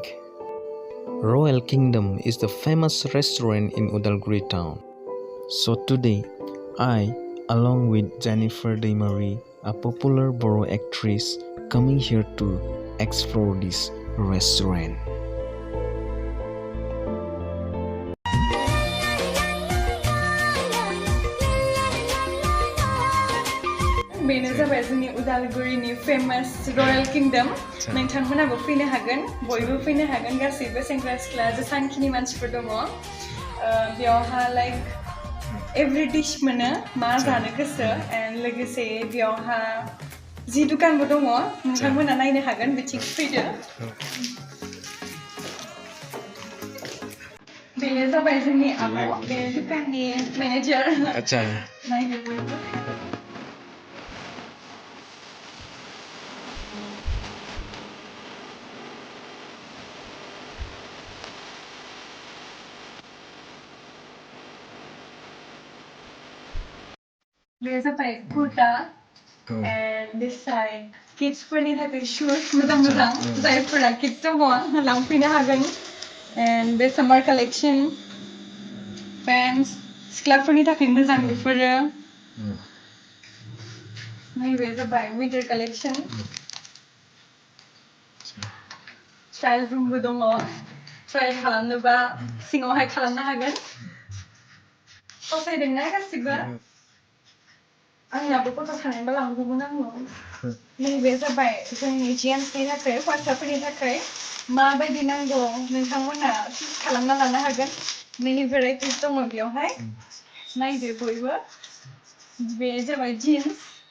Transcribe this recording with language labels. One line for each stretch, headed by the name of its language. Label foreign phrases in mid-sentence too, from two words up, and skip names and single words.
English: Royal Kingdom is the famous restaurant in Udalguri town. So today, I, along with Jennifer Demarie, a popular Boro actress, coming here to explore this restaurant.
Bodo: बेनो जाबाय जोंनि उदालगुरिनि फेमास रयेल किंडम नोंथांमोनाबो फैनो हागोन बयबो फैनो हागोन गासैबो सेंग्रा सिख्ला जेसांखिनि मानसिफोर दङ बेयावहा
English: like every dish
Bodo: मोनो मा जानो गोसो एन्ड लोगोसे बेयावहा जि दुकानबो दङ नोंथांमोना नायनो हागोन बिथिं फैदो बेनो जाबाय जोंनि आब' बे दुकाननि मेनेजार आच्छा नायनो बयबो
English: There's a bike kurta and this side kids
Bodo: फोरनि थाखाय
English: shoes
Bodo: मोजां जायफोरा
English: kids
Bodo: दङ लांफैनो हागोन
English: and बे summer collection pants
Bodo: सिख्लाफोरनि थाखाय मोजां बेफोरो नैबे जाबाय
English: winter collection trial roomबो
Bodo: दङ try खालामनोबा सिङावहाय खालामनो हागोन फसायदोंना गासिबो आंनाबो फट' थानायबा लांगौमोन आङो नैबे जाबाय जोंनि जेन्ट्सनि थाखाय हौवासाफोरनि थाखाय माबायदि नांगौ नोंथांमोना चुज खालामना लानो हागोन
English: many varieties
Bodo: दङ बेयावहाय नायदो बयबो बे जाबाय जिन्स